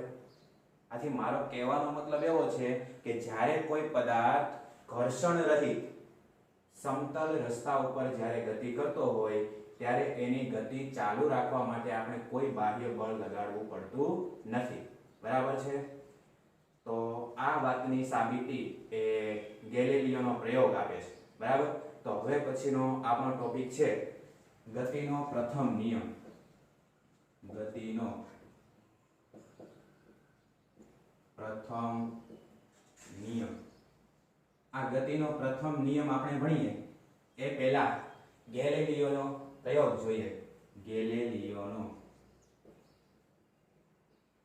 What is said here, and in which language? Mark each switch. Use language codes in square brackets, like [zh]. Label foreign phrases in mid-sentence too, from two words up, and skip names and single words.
[gu] આથી મારો કહેવાનો મતલબ એવો છે કે જ્યારે કોઈ પદાર્થ ઘર્ષણ રહિત સમતલ રસ્તા ઉપર જ્યારે ગતિ કરતો હોય ત્યારે એની ગતિ ચાલુ રાખવા માટે આપણે કોઈ બાહ્ય બળ લગાડવું પડતું નથી। બરાબર છે। તો આ વાતની સાબિતી એ ગેલિલિયોનો પ્રયોગ આપે છે। બરાબર। તો હવે પછીનો આપણો ટોપિક છે ગતિનો પ્રથમ નિયમ। ગતિનો પ્રથમ નિયમ। આ ગતિનો પ્રથમ નિયમ આપણે ભણીએ એ પહેલા ગેલિલિયોનો પ્રયોગ જોઈએ। गैलीलियोनो